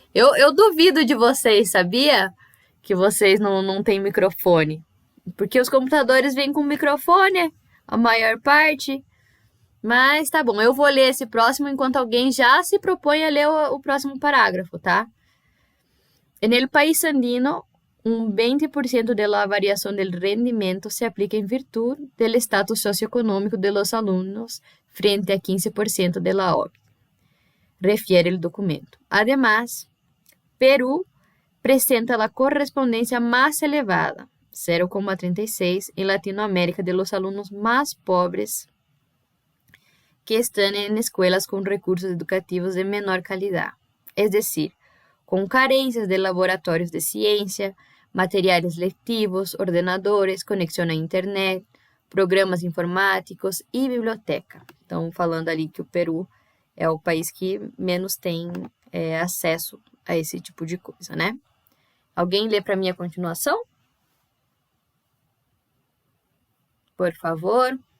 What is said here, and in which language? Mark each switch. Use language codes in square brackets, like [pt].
[pt] Eu duvido de vocês, sabia? Que vocês não têm microfone. Porque os computadores vêm com microfone, a maior parte. Mas tá bom, eu vou ler esse próximo enquanto alguém já se propõe a ler o próximo parágrafo, tá? [es] En el país andino, un 20% de la variación del rendimiento se aplica en virtud del estatus socioeconómico de los alumnos frente a 15% de la OCDE, refiere el documento. Además, Perú presenta la correspondencia más elevada, 0,36, en Latinoamérica de los alumnos más pobres que están en escuelas con recursos educativos de menor calidad, es decir, [pt] com carências de laboratórios de ciência, materiais letivos, ordenadores, conexão à internet, programas informáticos e biblioteca. Então, falando ali que o Peru é o país que menos tem acesso a esse tipo de coisa, né? Alguém lê para mim a continuação? Por favor.